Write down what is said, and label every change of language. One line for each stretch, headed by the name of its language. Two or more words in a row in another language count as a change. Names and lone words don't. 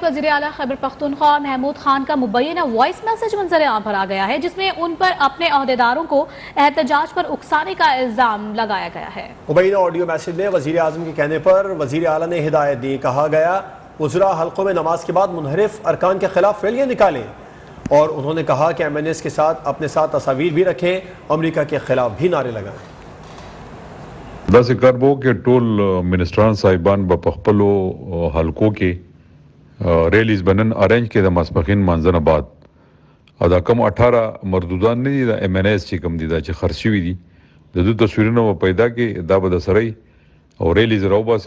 Urdu: وزیر اعلیٰ خیبر پختونخوا محمود خان کا مبینہ وائس میسج منظر عام پر آ گیا ہے جس میں ان پر اپنے عہدیداروں کو احتجاج پر اکسانے کا الزام لگایا گیا ہے. مبینہ آڈیو میسج میں وزیر اعظم کے کہنے پر وزیر اعلیٰ نے ہدایت دی. کہا گیا وزراء حلقوں میں نماز کے بعد منحرف ارکان کے خلاف ریلیاں نکالیں اور انہوں نے کہا کہ MNAs کے ساتھ اپنے ساتھ تصاویر بھی رکھیں، امریکہ کے خلاف بھی نعرے لگائیں.
Pashto: داسې کار به وکړي ټول منسټران صاحبان به په خپلو حلقو کې ریلیز به نن ارینج کړي د ماسپښین مانځنه بعد. او دا کم 18 مردودان نه دي د MNAs چې کوم دي دا چې خرڅ شوي دي د دوی تصویرونه به پیدا کړي، دا به د سره او ریلیز راوباسي.